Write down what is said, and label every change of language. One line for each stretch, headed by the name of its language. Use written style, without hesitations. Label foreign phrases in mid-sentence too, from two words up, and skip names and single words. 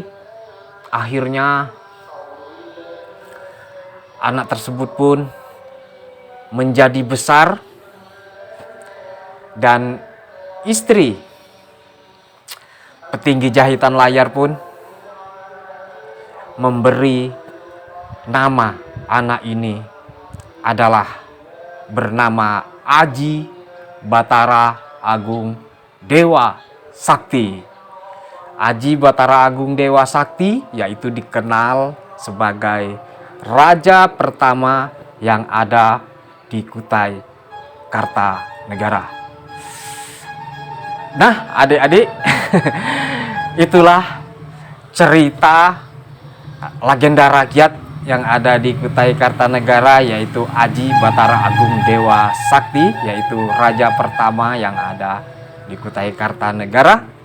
Indonesian: Akhirnya anak tersebut pun menjadi besar, dan istri petinggi jahitan layar pun memberi nama anak ini adalah bernama Aji Batara Agung Dewa Sakti. Aji Batara Agung Dewa Sakti yaitu dikenal sebagai raja pertama yang ada di Kutai Kartanegara. Nah, adik-adik, itulah cerita legenda rakyat yang ada di Kutai Kartanegara, yaitu Aji Batara Agung Dewa Sakti, yaitu raja pertama yang ada di Kutai Kartanegara.